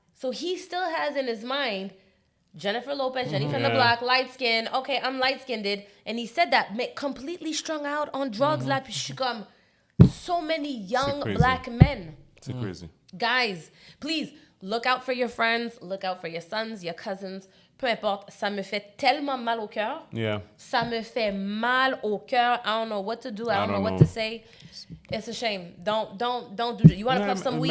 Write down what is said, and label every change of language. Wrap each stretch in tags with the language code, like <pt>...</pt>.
<en>So he still has in his mind Jennifer Lopez, Jenny from the block, light skin. Okay, I'm light skinned, and he said that completely strung out on drugs. Like so many young black men.</en> <fr>C'est</fr> <en>crazy. Guys, please look out for your friends, look out for your sons, your cousins.</en> <fr>Peu importe, ça me fait tellement mal au cœur.</fr> <en>Yeah.</en> <fr>Ça me fait mal au cœur.</fr> <en>I don't know what to do. I don't know what to say. It's a shame. Don't do it. You want to puff some weed?</en>